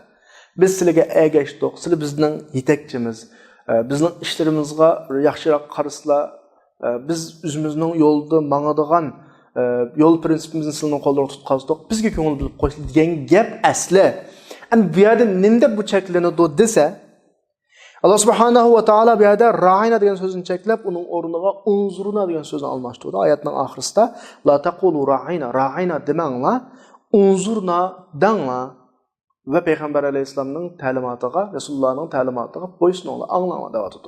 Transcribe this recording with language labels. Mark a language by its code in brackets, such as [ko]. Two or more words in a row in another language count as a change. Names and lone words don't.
[uz] Biz sizlarga ergashdik, sizlar bizning yetakchimiz. Bizning ishlarimizga yaxshiroq qarasizlar. Biz o'zimizning yo'lda mangadigan yo'l prinsipimizni sizlarning qo'llarga tutqazdik. Bizga ko'ngil bilib qo'yishlar degan gap asli. Ani bu yerda nima bu cheklanadi desa, [ar] الله سبحانه وتعالى [uz] bu yerda ra'ina degan so'zni cheklab, uning o'rniga unzuruna degan so'zni almashtirdi. Oyatning oxirisida [ar] لا تقولوا راعنا [uz] demanglar, unzurna danglar. [tr] Ve Peygamber Aleyhisselam'ın [uz] ta'limotiga, Resulullah'ın ta'limotiga bo'ysuninglar, anglanglar deb aytdi.